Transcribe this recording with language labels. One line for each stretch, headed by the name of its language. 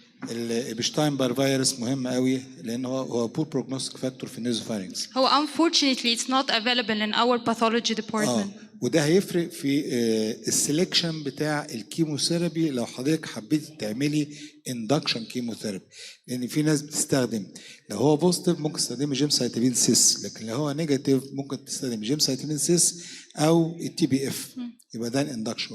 Arabic: الابشتاين بار فيروس مهم قوي لان هو بور بروجنوستيك فاكتور في النيزوفارينكس.
English: هو unfortunately it's not available in our pathology department.
Arabic: وده هيفرق في السلكشن بتاع الكيموثيرابي لو حضرتك حبيتي تعملي اندكشن كيموثيرابي، لان في ناس بتستخدم لو هو بوزيتيف ممكن تستخدمي جيمسايتابين سيس، لكن لو هو نيجاتيف ممكن تستخدمي جيمسايتابين سيس او التي بي اف، يبقى ده الاندكشن.